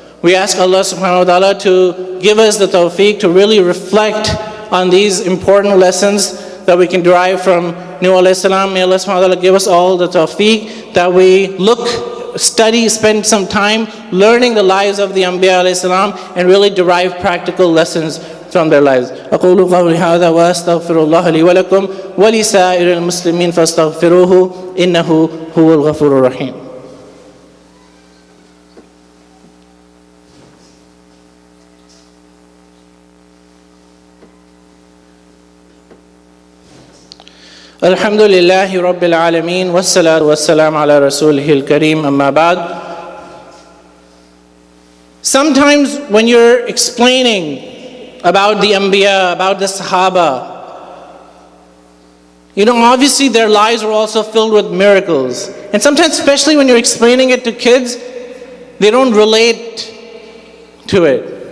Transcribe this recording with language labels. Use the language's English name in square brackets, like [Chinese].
[English] We ask Allah subhanahu wa ta'ala to give us the tawfiq to really reflect on these important lessons that we can derive from Nuh alayhi salam. May Allah subhanahu wa ta'ala give us all the tawfiq that we study, spend some time learning the lives of the Anbiya alayhi salam and really derive practical lessons from their lives. [Arabic] أقول قولي هذا وأستغفر الله لي ولكم ولسائر المسلمين فاستغفروه إنه هو الغفور الرحيم. الحمد لله رب العالمين والصلاة والسلام على رسوله الكريم أما بعد. [English] Sometimes when you're explaining about the Anbiya, about the Sahaba, obviously their lives were also filled with miracles. And sometimes, especially when you're explaining it to kids, they don't relate to it.